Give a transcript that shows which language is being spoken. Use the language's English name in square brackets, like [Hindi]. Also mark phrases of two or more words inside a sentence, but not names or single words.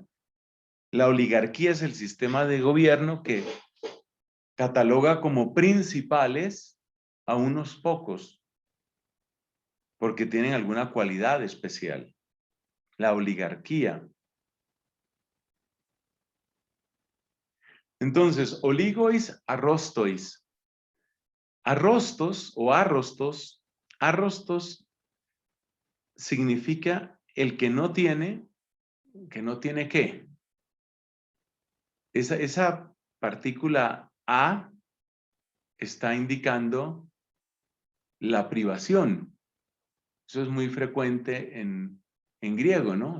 [Spanish] La oligarquía es el sistema de gobierno que cataloga como principales a unos pocos, porque tienen alguna cualidad especial. La oligarquía. Entonces, [Greek] ὀλίγοις ἀρίστοις. [Spanish] Arrostos o arrostos, arrostos significa el que no tiene ¿qué? Esa partícula a está indicando la privación. Eso es muy frecuente en griego, ¿no?